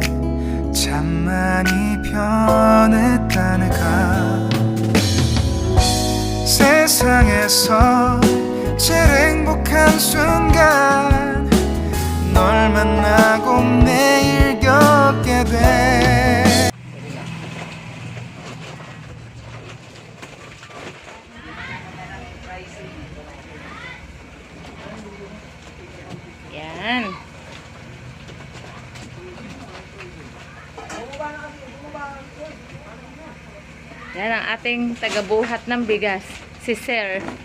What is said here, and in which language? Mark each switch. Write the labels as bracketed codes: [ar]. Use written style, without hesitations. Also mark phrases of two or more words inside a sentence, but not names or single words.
[ko] 참 많이 변했다는가. 세상에서 제일 행복한 순간 널 만나고 매일 겪게 돼. [tl] Yan. Yan ang ating tagabuhat ng bigas, si Sir.